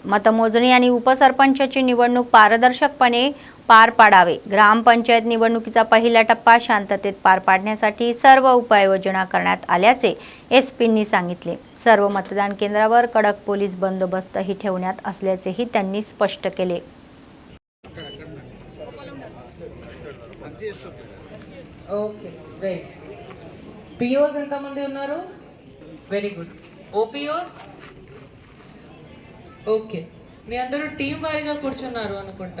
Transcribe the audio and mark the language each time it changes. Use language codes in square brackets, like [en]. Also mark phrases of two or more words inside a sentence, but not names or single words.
[mr] मतमोजणी आणि उपसरपंचाची निवडणूक पारदर्शकपणे पार पाडावे. ग्रामपंचायत निवडणुकीचा पहिला टप्पा शांततेत पार पाडण्यासाठी सर्व उपाययोजना करण्यात आल्याचे SPंनी सांगितले. सर्व मतदान केंद्रावर कडक पोलीस बंदोबस्तही ठेवण्यात असल्याचेही त्यांनी स्पष्ट केले. [en] okay right. [te] POs ఎంతమంది ఉన్నారు? [en] very good. [te] OPOs? ఓకే, మీ అందరూ టీం వారీగా కూర్చున్నారు అనుకుంటా.